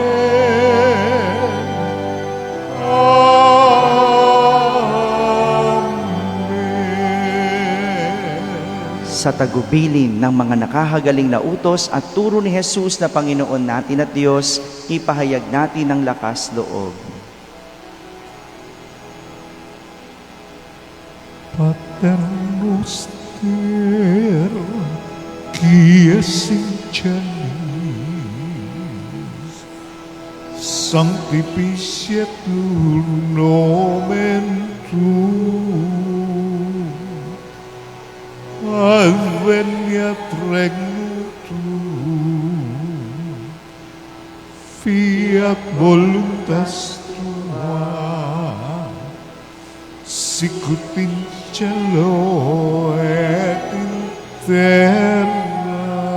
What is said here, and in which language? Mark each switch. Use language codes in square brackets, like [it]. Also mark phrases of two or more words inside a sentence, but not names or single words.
[tl] Sa tagubilin ng mga nakahagaling na utos at turo ni Jesus na Panginoon natin at Diyos, ipahayag natin ang lakas loob. [la] Pater noster, qui es in celis, sanctificetur nomen tuum, adveniat regnum tuum, fiat voluntas tua, sicut in cielo et in terra.